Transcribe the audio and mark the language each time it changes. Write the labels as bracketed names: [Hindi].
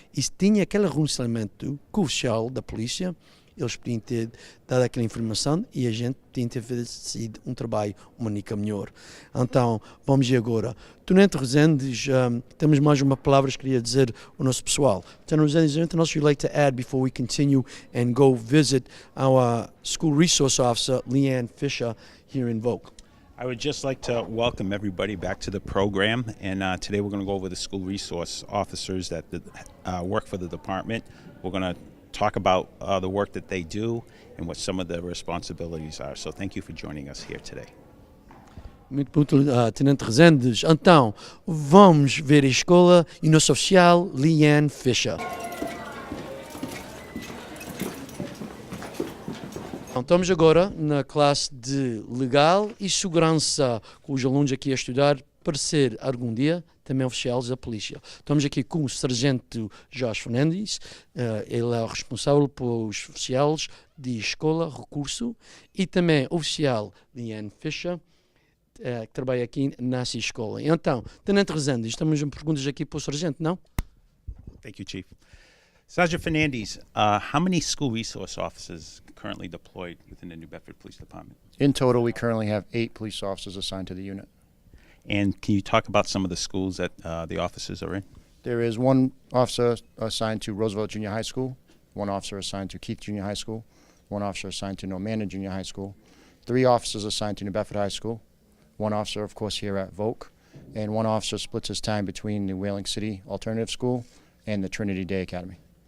[Portuguese] E se tinha aquele relacionamento com o oficial da polícia, eles podiam ter dado aquela informação e a gente tinha ter feito um trabalho único melhor. Então, vamos ir agora. Tenente Rosendes, temos mais uma palavra que queria dizer ao nosso pessoal. [English] Tenente Rosendes, anything else you'd like to add before we continue and go visit our School Resource Officer, Leanne Fisher, here in Volk? I would just like to welcome everybody back to the program, and today we're going to go over the school resource officers that work for the department. We're going to talk about the work that they do and what some of the responsibilities are. So thank you for joining us here today. [Portuguese] Muito bom, Tenente Rezendes. Então, vamos ver a escola e nosso oficial, Leanne Fisher. Então, estamos agora na classe de Legal e Segurança, com os alunos aqui a estudar para ser, algum dia, também oficiais da Polícia. Estamos aqui com o Sargento Jorge Fernandes, ele é o responsável pelos oficiais de escola, recurso, e também o oficial Leanne Fisher, que trabalha aqui nessa escola. Então, Tenente Rezendes, estamos em perguntas aqui para o Sargento, não? [English] Thank you, Chief. Sergeant Fernandes, how many school resource officers currently deployed within the New Bedford Police Department? In total, we currently have 8 police officers assigned to the unit. And can you talk about some of the schools that the officers are in? There is one officer assigned to Roosevelt Junior High School, one officer assigned to Keith Junior High School, one officer assigned to Normandy Junior High School, 3 officers assigned to New Bedford High School, one officer, of course, here at Volk, and one officer splits his time between the Whaling City Alternative School and the Trinity Day Academy.